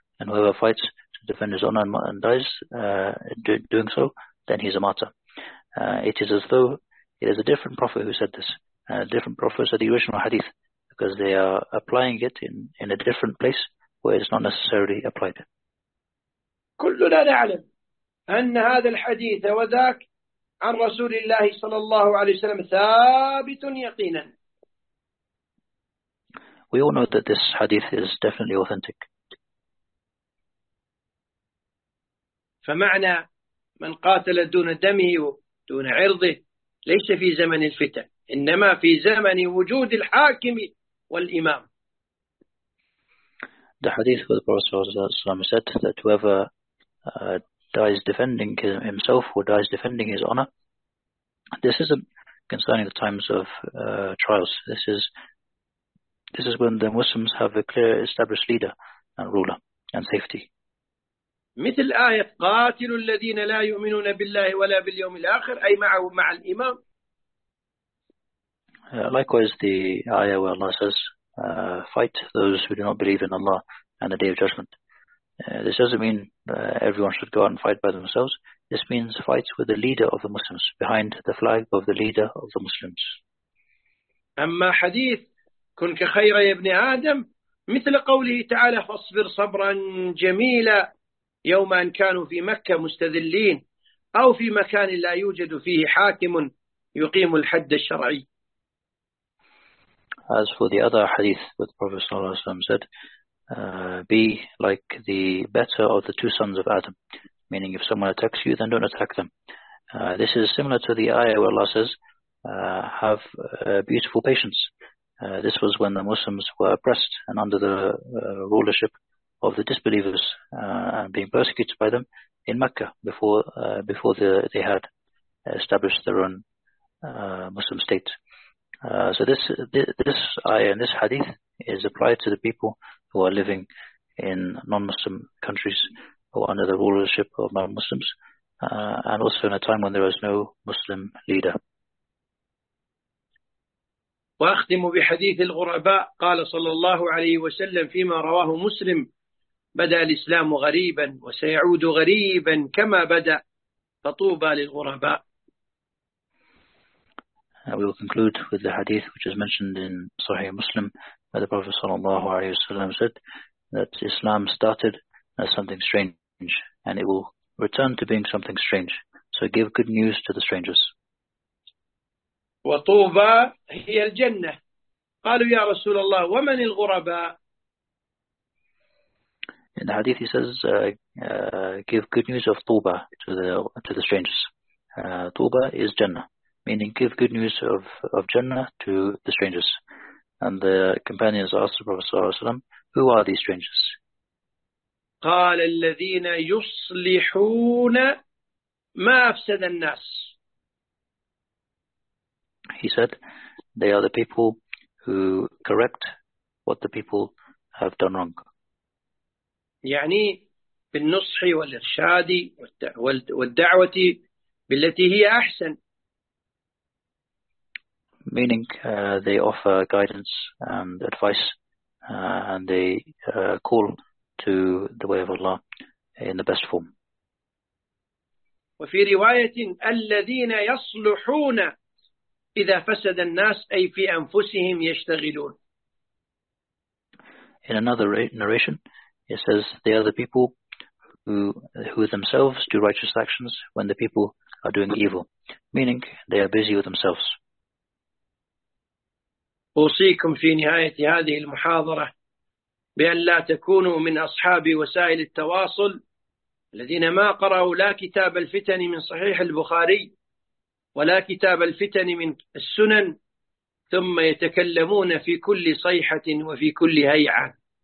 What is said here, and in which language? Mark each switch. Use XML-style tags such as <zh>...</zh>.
<en>And whoever fights to defend his honor and dies doing so, then he is a martyr. It is as though it is a different prophet who said this, a different prophet said the original hadith, because they are applying it in a different place where it's not necessarily applied.</en> <ar>كلنا نعلم أن هذا الحديث وذاك عن رسول الله صلى الله عليه وسلم ثابت يقينا.</ar> <en>We all know that this hadith is definitely authentic.</en> <ar>فمعنى من قاتل دون دمه ودون عرضه ليس في زمن الفتن، إنما في زمن وجود الحاكم والإمام.</ar> <en>The hadith of the Prophet ﷺ said that whoever dies defending himself or dies defending his honor, this isn't concerning the times of trials. This is when the Muslims have a clear established leader and ruler and safety.</en> <ar>مثل آية قاتل الذين لا يؤمنون بالله ولا باليوم الآخر أي معه مع الإمام.</ar> <en>Likewise, the ayah where Allah says, fight those who do not believe in Allah and the Day of Judgment. This doesn't mean everyone should go out and fight by themselves. This means fight with the leader of the Muslims, behind the flag of the leader of the Muslims.</en> <ar>أما حديث كن كخير يا ابن آدم مثل قوله تعالى فاصبر صبرا جميلا يوم أن كانوا في مكة مستذلين أو في مكان لا يوجد فيه حاكم يقيم الحد الشرعي.</ar> <en>As for the other hadith that the Prophet ﷺ said, be like the better of the two sons of Adam, meaning if someone attacks you, then don't attack them. This is similar to the ayah where Allah says, have beautiful patience. This was when the Muslims were oppressed and under the rulership of the disbelievers and being persecuted by them in Mecca before they had established their own Muslim state. So this ayah and this hadith is applied to the people who are living in non-Muslim countries or under the rulership of non-Muslims, and also in a time when there is no Muslim leader.</en> <ar>وأختم بحديث الغرباء قال صلى الله عليه وسلم فيما رواه مسلم بدأ الإسلام غريبا وسيعود غريبا كما بدأ فطوبى للغرباء.</ar> <en>We will conclude with the hadith which is mentioned in Sahih Muslim where the Prophet</en> <ar>sallallahu alaihi wasallam</ar> <en>said that Islam started as something strange and it will return to being something strange. So give good news to the strangers.</en> <ar>وطوبى هي الجنة. قالوا يا رسول الله ومن الغرباء؟</ar> <en>In the hadith he says, give good news of طوبى to the strangers. طوبى is Jannah, meaning give good news of Jannah to the strangers. And the companions asked the Prophet</en> <ar>صلى الله عليه وسلم,</ar> <en>who are these strangers?</en> <ar>قال الذين يصلحون ما أفسد الناس.</ar> <en>He said, they are the people who correct what the people have done wrong.</en> <ar>يعني بالنصح والإرشاد والدعوة بالتي هي أحسن.</ar> <en>Meaning they offer guidance and advice and they call to the way of Allah in the best form.</en> <ar>وفي رواية الذين يصلحون إذا فسد الناس أي في أنفسهم يشتغلون.</ar> <en>In another narration, it says they are the people who themselves do righteous actions when the people are doing evil, meaning they are busy with themselves.</en> <ar>أوصيكم في نهاية هذه المحاضرة بأن لا تكونوا من أصحاب وسائل التواصل الذين ما قرأوا لا كتاب الفتن من صحيح البخاري ولا كتاب الفتن من السنن، ثم يتكلمون في كل صيحة وفي كل هيعة.</ar>